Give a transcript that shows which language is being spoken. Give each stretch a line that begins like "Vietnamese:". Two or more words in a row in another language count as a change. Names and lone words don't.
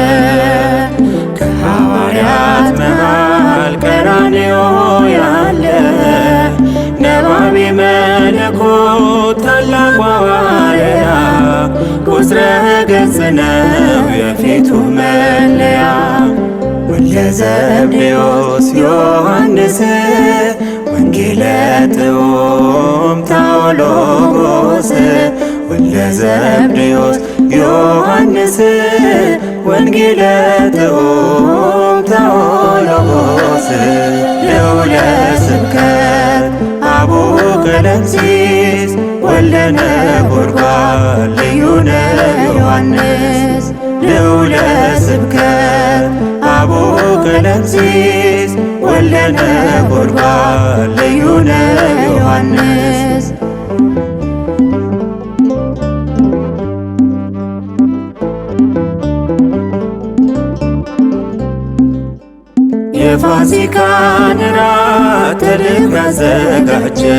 Amharic: ከሐዋርያት መሃል ቀራንዮ ያለ
Geez: ነባቤ መለኮት
Amharic: ታላቁ ሐዋርያ ቁስረ ገጽ ነው የፊቱ መለያ
Geez: ወልደ ዘብዴዎስ ዮሐንስ ወንጌለ ጥዑም ታኦሎጎስ ወልደ ዘብዴዎስ ዮሐንስ ወንጌለ ጥዑም ታኦሎጎስ ልዑለ ስብከት አቡነ ቀለምሲስ ወልደ ነጎድጓድ
Amharic: ልዩ ነው ዮሐንስ
Geez: ልዑለ ስብከት አቡነ ቀለምሲስ ወልደ ነጎድጓድ
Amharic: ልዩ ነው ዮሐንስ የፋሲካን ራት ተልኮ ያዘጋጀ